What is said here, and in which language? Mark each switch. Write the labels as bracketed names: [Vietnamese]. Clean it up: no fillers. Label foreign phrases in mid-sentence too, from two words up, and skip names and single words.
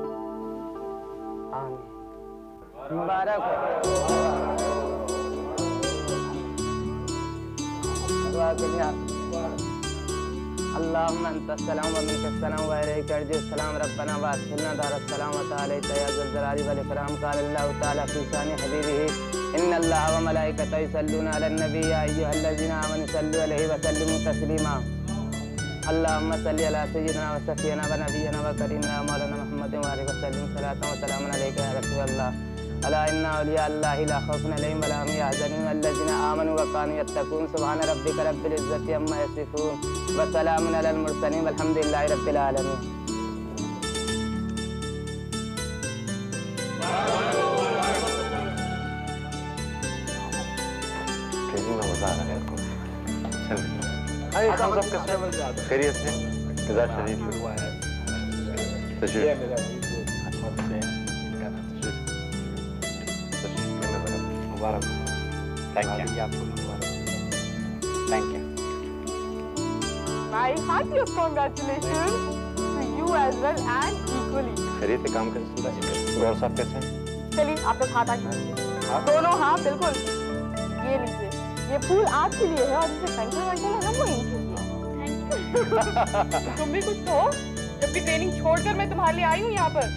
[Arabic] مبارك اللهم أنت السلام ومنك السلام وإليك يرجع السلام ربنا وأدخلنا دار السلام وتعاليت يا ذا الجلال والإكرام قال الله تعالى في شأن حبيبه إن الله وملائكته يصلون على النبي يا أيها الذين آمنوا صلوا عليه وسلموا تسليما. اللهم صل على سيدنا وصفينا ونبينا وكريمنا مولانا محمد وآله وسلم صلاة وسلاما عليك يا رسول الله. ألا إن أولياء الله لا خوف عليهم ولا هم يحزنون الذين آمنوا وكانوا يتقون سبحان ربك رب العزة عما يصفون وسلام على المرسلين والحمد لله رب العالمين. [Hindi] मजा आ रहा है आपको? हम सब कैसे? खैरियत से? मिजाज शरीफ हुआ है। मुबारक। [English] thank you आपको। thank you। My heartiest congratulations. as well and equally. [Hindi] खैरियत से काम कर सुधा गौर साहब कैसे हैं? चलिए आप लोग हाथ आगे दोनों, हाँ बिल्कुल। ये लीजिए, ये फूल आपके लिए है और ये पेंसिल वेंसिल है ना वो इनके लिए। तुम भी कुछ कहो, जबकि ट्रेनिंग छोड़कर मैं तुम्हारे लिए आई हूँ यहाँ पर।